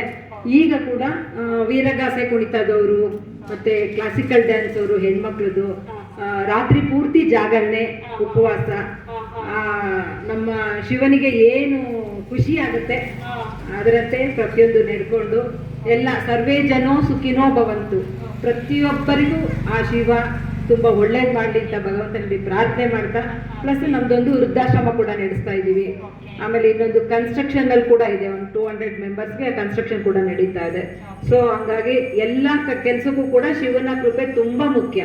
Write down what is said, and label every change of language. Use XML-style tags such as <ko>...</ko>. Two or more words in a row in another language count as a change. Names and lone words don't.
<kn>ಈಗ ಕೂಡ ವೀರಗಾಸೆ ಕುಣಿತದವರು ಮತ್ತೆ</kn> <en>classical dance</en> <kn>ಅವರು ಹೆಣ್ಮಕ್ಳದು ರಾತ್ರಿ ಪೂರ್ತಿ ಜಾಗರಣೆ ಉಪವಾಸ. ನಮ್ಮ ಶಿವನಿಗೆ ಏನು ಖುಷಿ ಆಗುತ್ತೆ ಅದರಂತೆ ಪ್ರತಿಯೊಂದು ನಡ್ಕೊಂಡು ಎಲ್ಲ</kn> <sa>ಸರ್ವೇ ಜನೋ ಸುಖಿನೋ ಭವಂತು,</sa> <kn>ಪ್ರತಿಯೊಬ್ಬರಿಗೂ ಆ ಶಿವ ತುಂಬಾ ಒಳ್ಳೇದು ಮಾಡಲಿ ಅಂತ ಭಗವಂತನಲ್ಲಿ ಪ್ರಾರ್ಥನೆ ಮಾಡ್ತಾ, ಪ್ಲಸ್ ನಮ್ದೊಂದು ವೃದ್ಧಾಶ್ರಮ ಕೂಡ ನಡೆಸ್ತಾ ಇದ್ದೀವಿ. ಆಮೇಲೆ ಇನ್ನೊಂದು ಕನ್ಸ್ಟ್ರಕ್ಷನ್ ಅಲ್ಲಿ ಕೂಡ ಇದೆ, ಒಂದು 200 ಮೆಂಬರ್ಸ್ಗೆ ಕನ್ಸ್ಟ್ರಕ್ಷನ್ ಕೂಡ ನಡೀತಾ ಇದೆ. ಸೊ ಹಂಗಾಗಿ ಎಲ್ಲ ಕೆಲಸಕ್ಕೂ ಕೂಡ ಶಿವನ ಕೃಪೆ ತುಂಬಾ ಮುಖ್ಯ.</kn>